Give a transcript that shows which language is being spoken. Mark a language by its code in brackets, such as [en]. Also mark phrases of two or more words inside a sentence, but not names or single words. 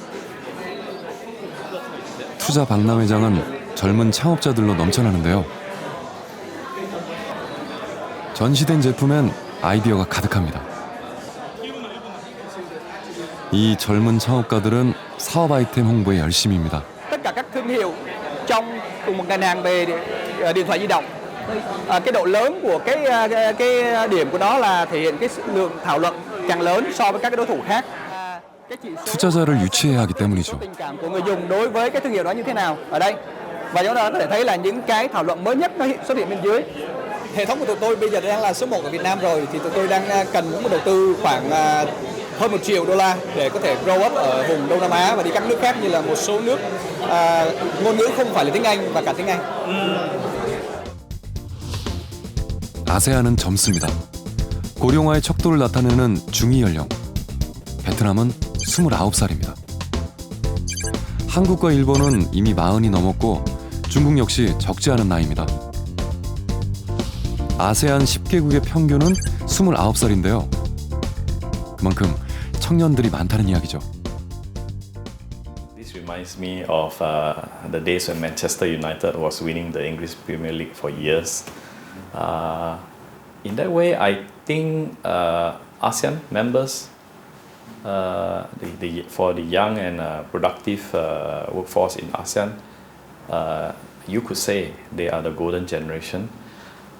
[ko] 투자 박람회장은 젊은 창업자들로 넘쳐나는데요. 전시된 제품엔 아이디어가 가득합니다. 이 젊은 창업가들은 사업 아이템 홍보에 열심입니다. [vi] Tất cả các thương hiệu trong cùng một ngành hàng về điện thoại di động. Cái độ lớn của cái điểm của nó là thể hiện cái lượng thảo luận càng lớn so với các cái đối thủ khác. [ko] 투자자를 유치해야 하기 때문이죠. [vi] Tình cảm của người dùng đối với cái thương hiệu đó như thế nào ở đây. Và chúng ta có thể thấy là những cái thảo luận mới nhất nó xuất hiện bên dưới. Hệ thống của tụi tôi bây giờ đang là số 1 ở Việt Nam rồi, thì tụi tôi đang cần một đầu tư khoảng hơn $1 triệu để có thể [en] grow up [vi] ở vùng Đông Nam Á và đi các nước khác như là một số nước ngôn ngữ không phải là tiếng Anh và cả tiếng Anh. [ko] 아세안은 젊습니다. 고령화의 척도를 나타내는 중위 연령. 베트남은 29살입니다. 한국과 일본은 이미 40이 넘었고 중국 역시 적지 않은 나이입니다. 아세안 10개국의 평균은 29살인데요. 그만큼 청년들이 많다는 이야기죠. [en] This reminds me of the days when Manchester United was winning the English Premier League for years. In that way, I think ASEAN members, for the young and productive workforce in ASEAN, you could say they are the golden generation.